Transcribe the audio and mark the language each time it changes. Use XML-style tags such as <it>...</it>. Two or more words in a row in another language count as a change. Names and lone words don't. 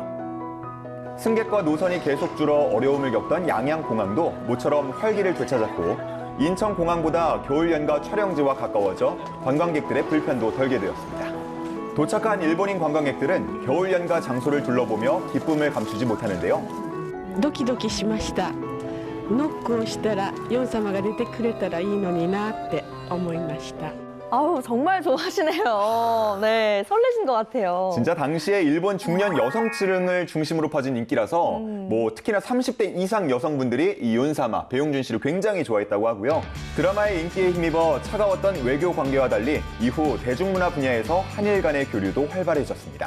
<ko>승객과 노선이 계속 줄어 어려움을 겪던 양양공항도 모처럼 활기를 되찾았고 인천공항보다 겨울연가 촬영지와 가까워져 관광객들의 불편도 덜게 되었습니다. 도착한 일본인 관광객들은 겨울연가 장소를 둘러보며 기쁨을 감추지 못하는데요.</ko> <ja>ドキドキしました。ノックをしたらヨン様が出てくれたらいいのになって思いました。</ja> <ko>아우, 정말 좋아하시네요. 네, 설레신 것 같아요. 진짜 당시에 일본 중년 여성층을 중심으로 퍼진 인기라서 뭐 특히나 30대 이상 여성분들이 이 윤사마, 배용준 씨를 굉장히 좋아했다고 하고요. 드라마의 인기에 힘입어 차가웠던 외교 관계와 달리 이후 대중문화 분야에서 한일 간의 교류도 활발해졌습니다.</ko>